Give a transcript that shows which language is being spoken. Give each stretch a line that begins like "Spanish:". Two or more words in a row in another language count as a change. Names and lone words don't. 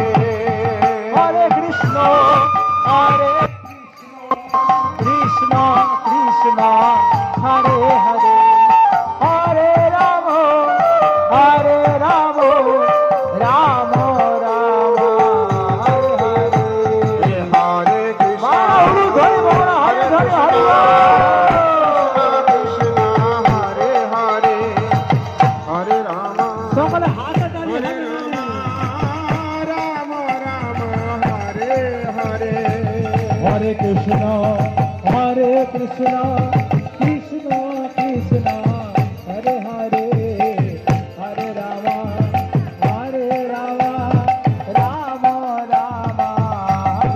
Sanskrit: Hare Krishna Krishna Krishna Hare Hare Hare Rama Rama Rama Hare Hare Hare Krishna Hare Hare Hare Hare Krishna Hare Hare Hare Rama
Bangla: সকলে হাতে তালি
Sanskrit: Hare Rama Rama Rama Hare Hare Hare Krishna Krishna Krishna Hare Hare Hare Rama Rama Rama Hare